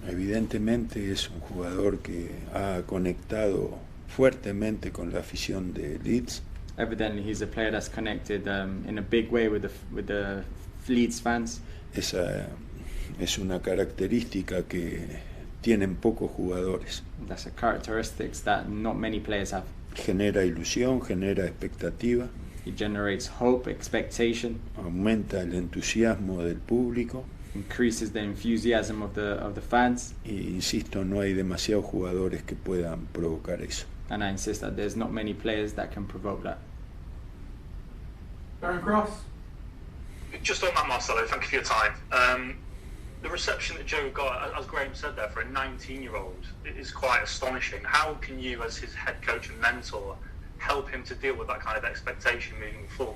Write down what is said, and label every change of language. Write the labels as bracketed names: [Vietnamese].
[Spanish] Evidentemente es un jugador que ha conectado fuertemente con la afición de Leeds. [English] Evidently, he's a player that's connected in a big way with the Leeds fans. [Spanish] Esa es una característica que tienen pocos jugadores. [English] That's a characteristic that not many players have. [Spanish] Genera ilusión, genera expectativa, [English] It generates hope, expectation, [Spanish] aumenta el entusiasmo del público. [English] increases the enthusiasm of the fans. [Spanish] Y insisto, no hay demasiados jugadores que puedan provocar eso. [English] And I insist that there's not many players that can provoke that. Darren Cross. Just on that, Marcelo, thank you for your time. The reception that Joe got, as Graham said there, for a 19-year-old is quite astonishing. How can you, as his head coach and mentor, help him to deal with that kind of expectation moving forward?